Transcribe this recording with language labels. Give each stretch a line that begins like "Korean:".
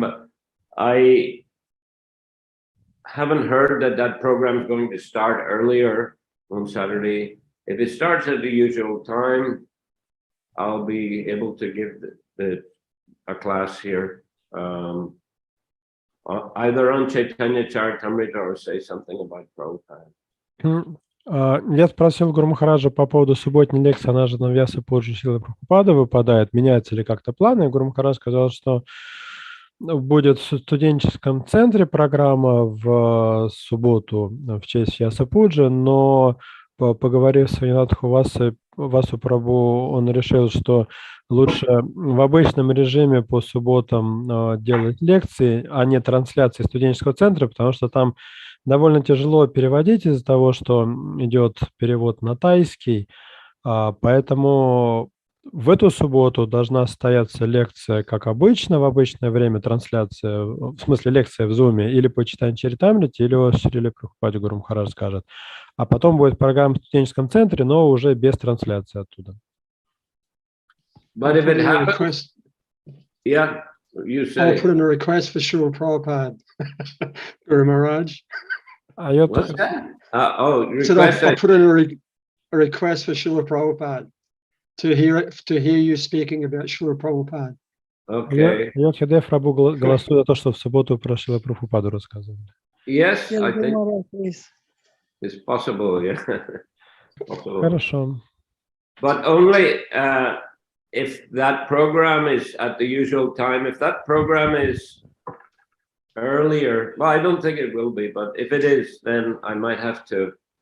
English: But I haven't heard that program is going to start earlier on Saturday. If it starts at the usual time, I'll be able to give a class here, either on Chaitanya Charitamrita or say something about Prabhupada.
Russian: Я спросил Гуру Махараджа по поводу субботней лекции, она же на Вьяса Пуджи Шрилы Прабхупады выпадает, меняются ли как-то планы. И Гуру Махарадж сказал, что будет в студенческом центре программа в субботу в честь Вьяса Пуджи, но поговорив с Ванинатху Васу Прабху, он решил, что лучше в обычном режиме по субботам делать лекции, а не трансляции студенческого центра, потому что там довольно тяжело переводить из-за того, что идет перевод на тайский, поэтому в эту субботу должна состояться лекция, как обычно, в обычное время трансляция, в смысле лекция в Зуме, или по Чайтаньи Чаритамрите, или о Шриле Прабхупаде Гуру Махарадж скажет. А потом будет программа в студенческом центре, но уже без трансляции оттуда.
English: But if it happens, yeah, you say. I'll put in a request for Shrila Prabhupada, Guru Maharaj. What's that? Request. I'll put in a request for Shrila Prabhupada to hear you speaking about Shrila Prabhupada. Okay.
Russian: Я всегда Прабху голосую за то, что в субботу про Шрилу Прабхупаду рассказывали.
English: Yes, I think it's possible. Yeah. Possible.
Russian: Хорошо.
English: But only if that program is at the usual time. If that program is earlier, well, I don't think it will be, but if it is, then I might have to